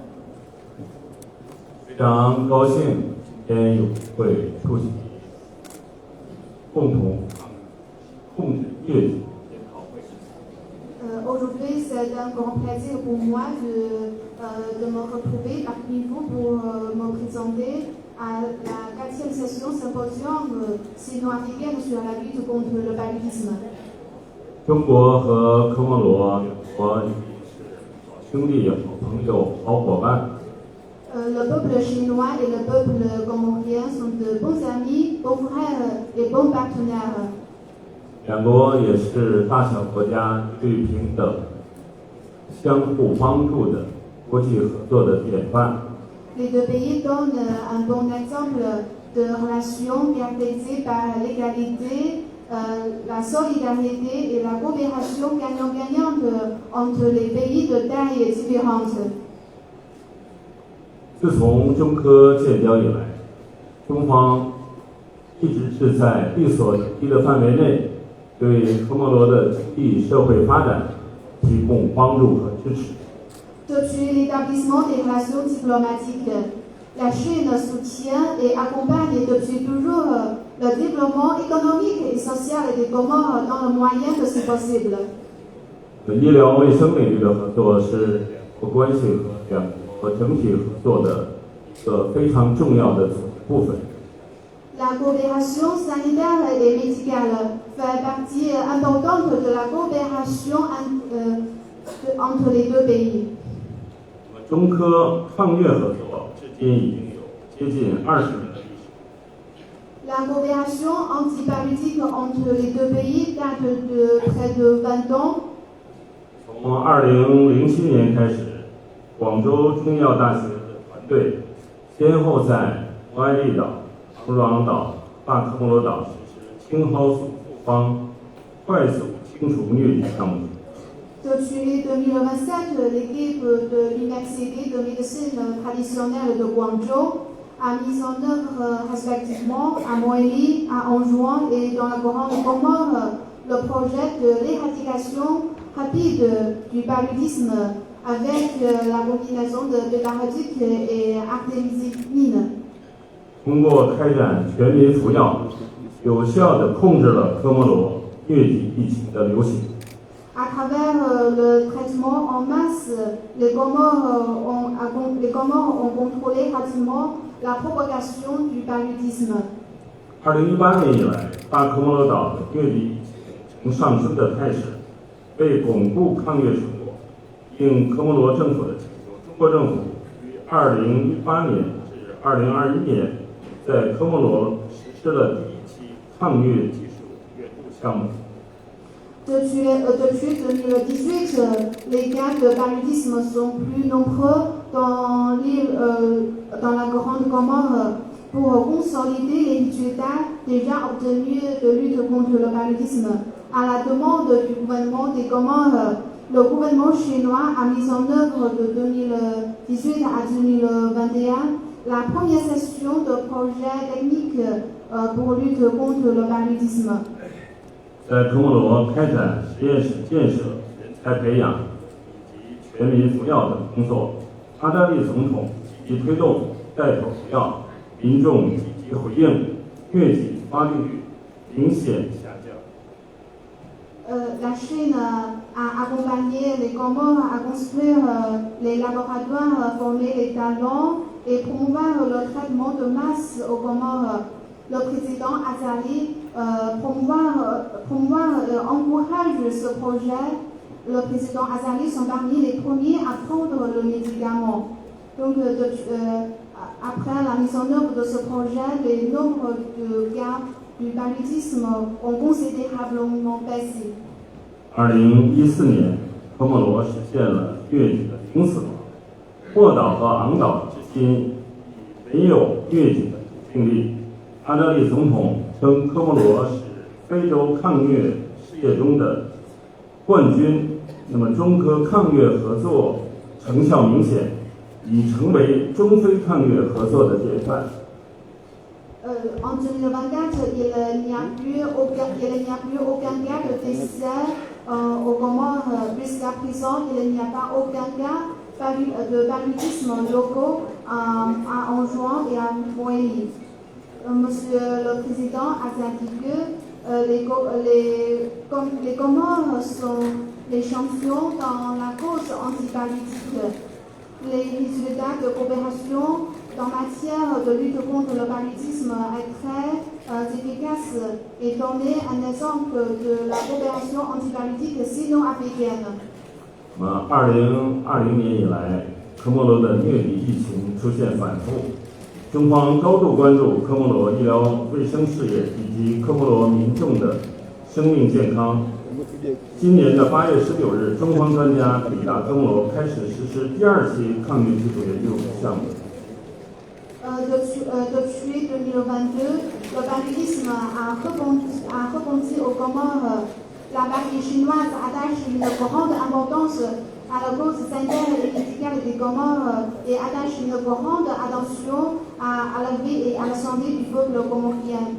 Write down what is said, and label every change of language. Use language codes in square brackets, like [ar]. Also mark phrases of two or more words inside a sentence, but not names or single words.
[zh] 非常高兴今天有机会出席共同控制疟疾研讨会。 [fr] Aujourd'hui, c'est un grand plaisir pour moi de me retrouver parmi vous pour me présenter à la 4e session symposium sino-africaine sur la lutte contre le paludisme. [zh] 中国和科莫罗两国是兄弟、好朋友、好伙伴。 [fr] Le peuple chinois et le peuple comorien sont de bons amis, bons frères et bons partenaires. [zh] 两国也是大小国家对平等、相互帮助的国际合作的典范。 [fr] Les deux pays donnent un bon exemple de relations caractérisées par l'égalité, la solidarité et la coopération gagnant-gagnante entre les pays de taille différente. [zh] 自从中科建交以来，中方一直是在力所能及的范围内，对科莫罗的经济社会发展提供帮助和支持。 [fr] Depuis l'établissement des relations diplomatiques, la Chine soutient et accompagne depuis toujours le développement économique et social des Comores dans le moyen que c'est possible. [zh] 医疗卫生领域的合作是两国关系和两国整体合作的一个非常重要的组成部分。 [fr] La coopération sanitaire et médicale fait partie importante de la coopération entre les deux pays. [zh] 中科抗疟合作至今已经有接近20年的历史。 [fr] La coopération antipaludisme entre les deux pays date de près de 20 ans. [zh] 从2007年开始，广州中医药大学的团队先后在摩艾利岛、长庄岛、大科莫罗岛实施青蒿素复方快速清除疟疾项目。 [fr] Depuis 2027, l'équipe de l'Université de médecine traditionnelle de Guangzhou a mis en œuvre respectivement à Moëli, à Anjouan et dans la Grande Comore le projet de l'éradication rapide du paludisme avec la combinaison de bétarotique et artémisinine. [zh] 通过开展全民服药，有效地控制了科莫罗疟疾疫情的流行。 [fr] À travers le traitement en masse, les Comores ont contrôlé rapidement la propagation du paludisme. [zh] 2018 年以来，大科莫罗岛的疟疾疫情呈上升的态势。为巩固抗疟成果，应科莫罗政府的请求，中国政府于2018年至2021年在科莫罗实施了第一期抗疟技术援助项目。 [fr] Depuis 2018, les cas de paludisme sont plus nombreux dans la Grande Comore. Pour consolider les résultats déjà obtenus de lutte contre le paludisme, à la demande du gouvernement des Comores, le gouvernement chinois a mis en œuvre de 2018 à 2021 la première session de projet technique pour lutte contre le paludisme. [zh] 在科莫罗开展实验室建设、人才培养以及全民服药等工作，阿扎利总统积极推动带头服药，民众积极回应，疟疾发病率明显下降。 [fr] La Chine a accompagné les Comores à construire les laboratoires, former les talents et promouvoir le traitement de masse aux Comores. Le président Azali encourage ce projet. Le président Azali sont parmi les premiers à prendre le médicament. Donc, après la mise en œuvre de ce projet, les nombres de cas du paludisme ont considérablement baissé. [zh] 2014 年，科莫罗实现了疟疾的零死亡。霍岛和昂岛至今已没有疟疾的病例。阿扎利总统称科莫罗是非洲抗疟事业中的冠军，那么中科抗疟合作成效明显，已成为中非抗疟合作的典范。 [fr] En 2024, il n'y a plus aucun cas de décès aux Comores. Jusqu'à présent, il n'y a pas aucun cas de paludisme locaux à Anjouan et à Moélie. Monsieur le Président a indiqué que les Comores sont les champions dans la cause antipaludique. Les résultats de coopération en matière de lutte contre le paludisme est très efficace et donner un exemple de la coopération antipaludique sino-africaine. [zh] 2020 年以来，科莫罗的疟疾疫情出现反复，中方高度关注科莫罗医疗卫生事业以及科莫罗民众的生命健康。今年的8月19日，中方专家抵达科莫罗，开始实施第2期抗疟技术研究项目。 [fr] Depuis 2022, le paludisme a rebondi aux Comores. La partie chinoise attache une grande importance à la cause sanitaire et médicale des Comores et attache une grande attention à la vie et à la santé du peuple comorien.